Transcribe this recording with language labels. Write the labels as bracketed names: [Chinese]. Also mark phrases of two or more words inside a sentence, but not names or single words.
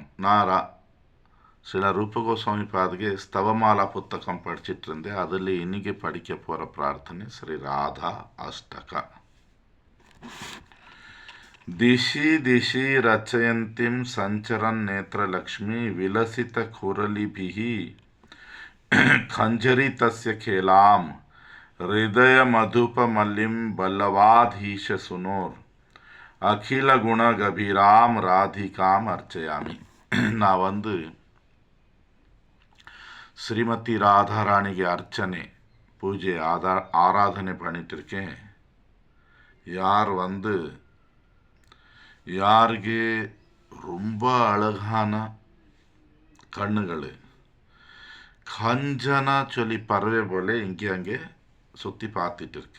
[Tamil] ஸ்ரீல ரூப கோஸ்வாமி பாதுகே ஸ்தவமாலா புத்தகம் படிச்சிட்டு இருந்தேன். அதில் இன்னைக்கு படிக்க போகிற பிரார்த்தனை ஸ்ரீ ராதா அஷ்டக. [Sanskrit] दिशि दिशि रचयन्तीं सञ्चरन् नेत्रलक्ष्मी विलसित खुरलीभिः खंजरी तस्य खेलाम हृदय मधुपमल्लिम बल्लवाधीश सुनोर अखिल गुण गभीराम राधिकाम अर्चयामि. [Tamil] நான் ஸ்ரீமதி ராதாராணிக்கு அர்ச்சனை பூஜை ஆராதனை பண்ணிட்டு இருக்கேன். யாருக்கு ரொம்ப அழகான கண்ணுகள் கஞ்சனா சொல்லி பறவை போல இங்கே அங்கே சுற்றி பார்த்துட்டு இருக்கு.